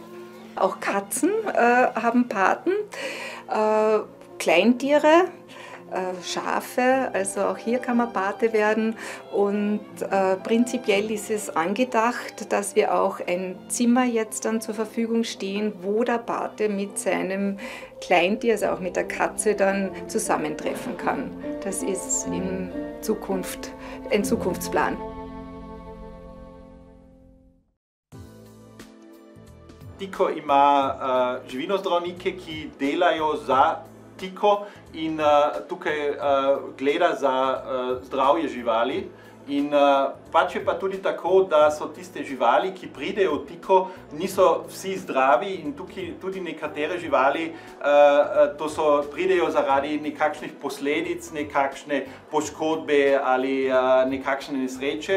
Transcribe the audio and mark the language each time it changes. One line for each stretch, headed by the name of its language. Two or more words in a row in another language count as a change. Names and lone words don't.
German: Auch Katzen haben Paten, Kleintiere, Schafe, also auch hier kann man Pate werden und prinzipiell ist es angedacht, dass wir auch ein Zimmer jetzt dann zur Verfügung stehen, wo der Pate mit seinem Kleintier, also auch mit der Katze, dann zusammentreffen kann. Das ist in Zukunft ein Zukunftsplan.
Slovenian: Diko ima živinozdravnike, ki delajo za Diko in tukaj gleda za zdravje živali. In pač je pa tudi tako, da so tiste živali, ki pridejo v Diko, niso vsi zdravi in tukaj tudi nekatere živali pridejo zaradi nekakšnih posledic, nekakšne poškodbe ali nekakšne nesreče.